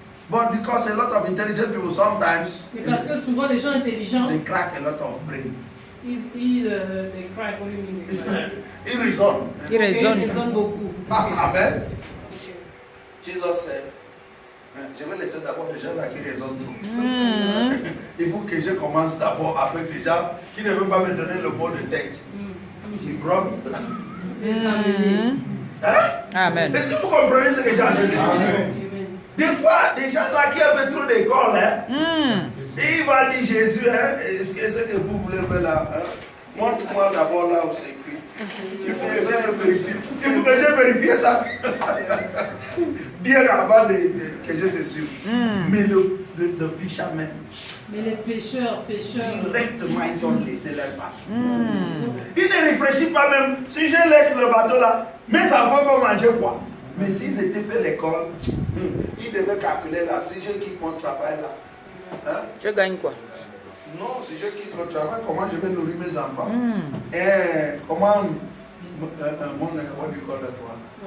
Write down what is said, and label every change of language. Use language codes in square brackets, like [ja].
[en] but because a lot of intelligent people sometimes [fr] Mais parce que souvent les gens intelligents, [en] they crack a lot of brain. [fr] ils crack, [en] what do you mean, they crack? [fr] Ils raisonnent. Ils raisonnent. Ils raisonnent beaucoup. Amen. [en] Jesus said, [fr] je vais laisser d'abord les gens là qui raisonnent trop. Il faut que je commence d'abord avec les gens qui ne veulent pas me donner le mot de tête. [en] He brought. [fr] Les amener. Hein? Amen. Est-ce que vous comprenez ce que j'ai entendu dire? Amen. Des fois, des gens là qui ont fait trop d'école, hein, et il va dire Jésus, hein, est-ce que vous voulez faire là? Hein? Montre-moi d'abord là où c'est écrit. Il faut que je vérifie. Il faut que je vérifie ça. Bien avant que je te suive. Mais le fisherman, Mais les pécheurs, directement, ils ont laissé leur bateau. Ils ne réfléchissent pas même. Si je laisse le bateau là, mes enfants vont manger quoi? Mais s'ils étaient fait l'école, ils devaient calculer là. Si je quitte mon travail là, hein? Je gagne quoi? Non, si je quitte le travail, comment je vais nourrir mes enfants? Et comment, [en] what do you call that one?